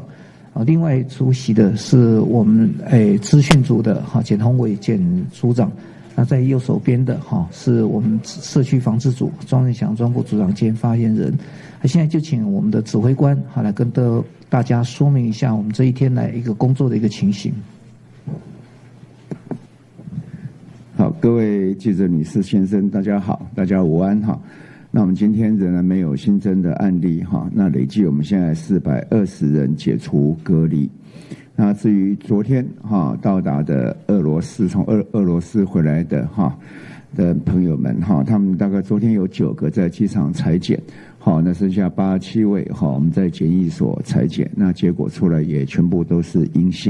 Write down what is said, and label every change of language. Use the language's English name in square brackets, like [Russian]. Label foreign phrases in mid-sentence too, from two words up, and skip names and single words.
[Chinese] 另外出席的是我們資訊組的簡宏偉簡組長，那在右手邊的是我們社區防治組莊仁祥莊副組長兼發言人。現在就請我們的指揮官來跟大家說明一下我們這一天來一個工作的一個情形。好，各位記者女士先生，大家好，大家午安哈。那我們今天仍然沒有新增的案例哈，那累計我們現在420人解除隔離。那至於昨天到達的俄羅斯，從俄羅斯回來的的朋友们哈，他们大概昨天有9个在机场采检，好，那剩下87位哈，我们在检疫所采检，那结果出来也全部都是阴性。